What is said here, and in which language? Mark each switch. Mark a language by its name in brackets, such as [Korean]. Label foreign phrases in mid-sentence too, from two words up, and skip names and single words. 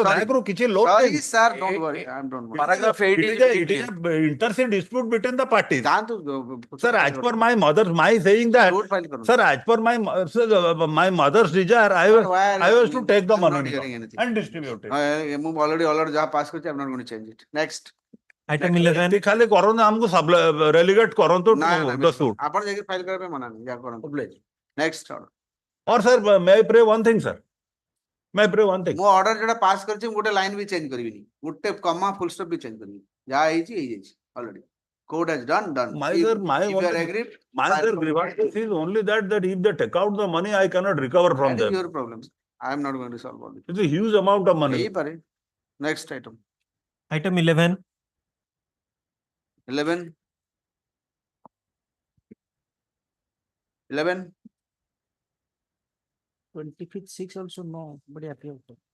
[English] Sorry. [Odia] ବ୍ୟାଙ୍କ ରୁ କିଛି ଲୋନ୍ [English] Sorry [Odia] ନେଇନୁ। [English] sir, don't worry, I don't worry. Paragraph 8 It is. is a inter-se dispute between the parties। [Odia] ଯାଆନ୍ତୁ [English] Sir, as per my mother, my saying that, Suit file [Odia] କରନ୍ତୁ. [English] sir, as per my mother's desire, I was to take the I'm not money hearing anything. and distribute it। [Odia] ମୁଁ already ଯାହା ପାସ୍ କରିଛି [English] I'm not going to change it. Next. Item 11, [Odia] ଏତିକି ଖାଲି କରନ୍ତୁ, ଆମକୁ relegate କରନ୍ତୁ ନା [English] to [Odia] ନା [English] the suit। [Odia] ଆପଣ ଯାଇକି ଫାଇଲ କରିବା ପାଇଁ ମନା ନାହିଁ ଯାହା କରନ୍ତୁ ନେକ୍ସଟ [English] Or sir, may I pray one thing, sir? May I pray one thing? [Odia] ମୁଁ ଅର୍ଡର ଯୋଉଟା ପାସ୍ କରିଛି ମୁଁ ଗୋଟେ ଲାଇନ ବି ଚେଞ୍ଜ କରିବିନି ଗୋଟେ [English] comma full stop [Odia] ବି ଚେଞ୍ଜ କରିବିନି ଯାହା ହେଇଛି ହେଇଯାଇଛି [English] already court has done My sir, my if you are one- agreed My sir, grievance is only that if they take out the money, I cannot recover from that is them। your problem I am not going to solve all this It's a huge amount of money। ହେଇପାରେ next item item 11, 11 25th 6 also no बड़ी happy होता